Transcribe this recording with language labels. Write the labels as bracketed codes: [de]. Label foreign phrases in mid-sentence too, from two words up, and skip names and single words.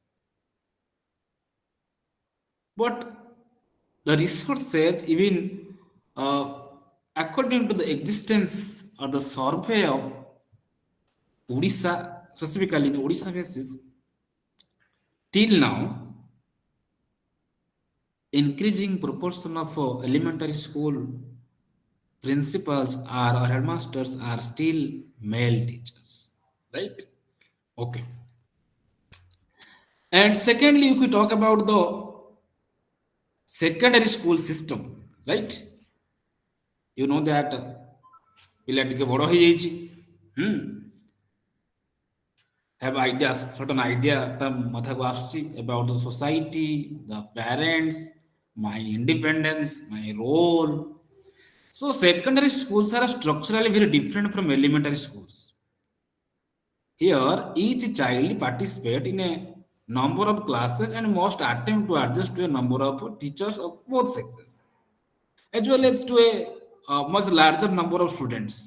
[en] But the research says even uh, according to the existence or the survey of Odisha, specifically in Odisha basis, till now, increasing proportion of elementary school principals are or headmasters are still male teachers, right? Okay. And secondly, if we talk about the secondary school system, right? You know that [or] ପିଲା ଟିକେ ବଡ଼ ହେଇଯାଇଛି, [en] hmm, have ideas, certain idea [or] ତା ମାଥାକୁ ଆସୁଛି [en] about the society, the parents, my independence, my role. So secondary schools are structurally very different from elementary schools. Here, each child participate in a number of classes and must attempt to adjust to a number of teachers of both sexes, as well as to a much larger number of students.